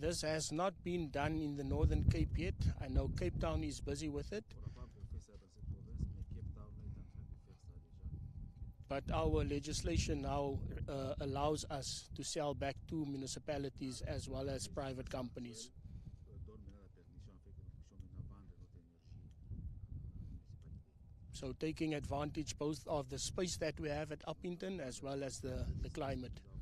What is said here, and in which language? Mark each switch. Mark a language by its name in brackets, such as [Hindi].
[English] This has not been done in the Northern Cape yet. I know Cape Town is busy with it. [French] On n'a pas encore fait ça dans cette province, mais Cape Town est en train de faire ça déjà. [English] But our legislation now allows us to sell back to municipalities as well as private companies. [French] Donne maintenant la permission afin que nous puissions maintenant vendre notre énergie à la municipalité. [English] So taking advantage both of the space that we have at Upington as well as the climate.